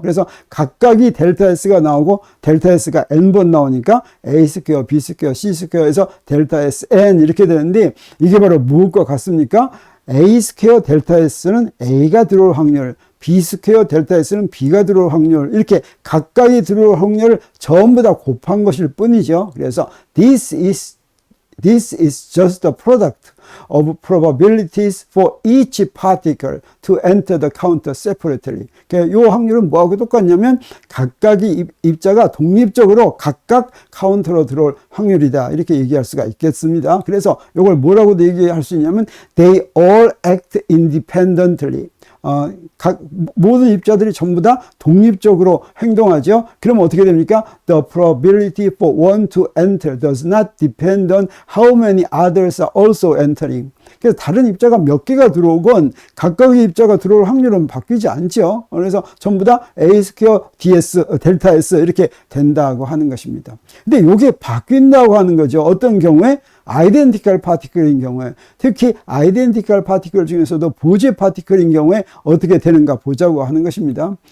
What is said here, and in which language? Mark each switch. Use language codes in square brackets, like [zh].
[ko] 그래서 각각이 델타 S가 나오고 델타 S가 N번 나오니까 A 스퀘어, B 스퀘어, C 스퀘어에서 델타 S N 이렇게 되는데 이게 바로 무엇과 같습니까? A 스퀘어 델타 S는 A가 들어올 확률, B 스퀘어 델타 S는 B가 들어올 확률, 이렇게 각각이 들어올 확률을 전부 다 곱한 것일 뿐이죠. 그래서 [en] this is just the product of probabilities for each particle to enter the counter separately. [ko] 이 확률은 뭐하고 똑같냐면 각각의 입자가 독립적으로 각각 카운터로 들어올 확률이다. 이렇게 얘기할 수가 있겠습니다. 그래서 이걸 뭐라고 얘기할 수 있냐면 [en] they all act independently. [ko] 모든 입자들이 전부 다 독립적으로 행동하죠. 그럼 어떻게 됩니까? [en] The probability for one to enter does not depend on how many others are also entering. [ko] 그래서 다른 입자가 몇 개가 들어오건 각각의 입자가 들어올 확률은 바뀌지 않죠. 그래서 전부 다 A 스퀘어 DS, 델타 S 이렇게 된다고 하는 것입니다. 근데 이게 바뀐다고 하는 거죠. 어떤 경우에? 아이덴티컬 파티클인 경우에, 특히 아이덴티컬 파티클 중에서도 보제 파티클인 경우에 어떻게 되는가 보자고 하는 것입니다.